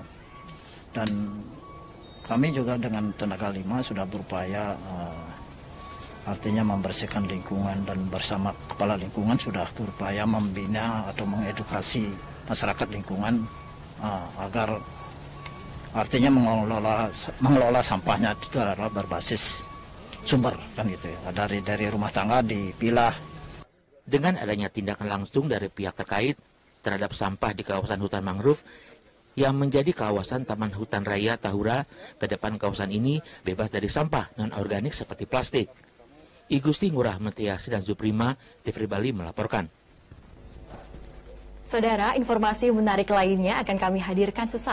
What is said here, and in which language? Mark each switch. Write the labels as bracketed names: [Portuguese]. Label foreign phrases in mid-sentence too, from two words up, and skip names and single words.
[Indonesian] Dan kami juga dengan Tenaga 5 sudah berupaya artinya membersihkan lingkungan dan bersama kepala lingkungan sudah berupaya membina atau mengedukasi masyarakat lingkungan agar artinya mengelola sampahnya itu adalah berbasis sumber kan gitu ya. Dari rumah tangga dipilah. Dengan adanya tindakan langsung dari pihak terkait terhadap sampah di kawasan hutan mangrove yang menjadi kawasan Taman Hutan Raya Tahura, ke depan kawasan ini bebas dari sampah non-organik seperti plastik. I Gusti Ngurah Mentiasi dan Zuprima, TV Bali melaporkan. Saudara, informasi menarik lainnya akan kami hadirkan sesaat